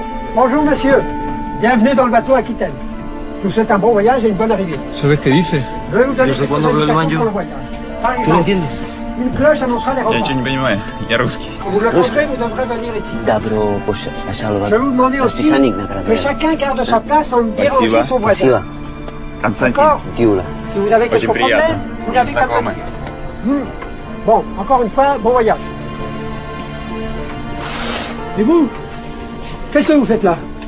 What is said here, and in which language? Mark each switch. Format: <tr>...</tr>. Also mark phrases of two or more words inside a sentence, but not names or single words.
<fr>Bonjour monsieur, bienvenue dans le bateau Aquitaine. Je vous souhaite un bon voyage et une bonne arrivée.</fr> <es>¿Sabes qué dice?</es> <fr>Je vais vous donner</fr> <es>Desde</es> <fr>quelques</fr> <es>cuándo hablo</es> <fr>indications</fr> <es>alemán yo?</es> <fr>pour le voyage. Par</fr> <es>¿Tú lo</es> <fr>exemple,</fr> <es>entiendes?</es> <fr>une cloche annoncera les</fr> <ru>Я</ru> <fr>repas.</fr> <ru>ничего не понимаю. Я русский.</ru> <fr>Quand vous le comptez, vous devrez venir ici.</fr> <ru>Добро пожаловать.</ru> <fr>Je vais vous demander aussi</fr> <ru>Расписание на корабле.</ru> <fr>que chacun garde sa place sans déranger son voisin.</fr> <ru>Спасибо. Константин.</ru> <fr>D'accord?</fr> <ru>Юля.</ru> <fr>Si vous avez quelques</fr> <ru>Очень приятно.</ru> <fr>problèmes, vous n'avez qu'à me</fr> <ru>Знакомы.</ru> <fr>dire. Bon, encore une fois, bon voyage. Et vous? Qu'est-ce que vous faites là?</fr>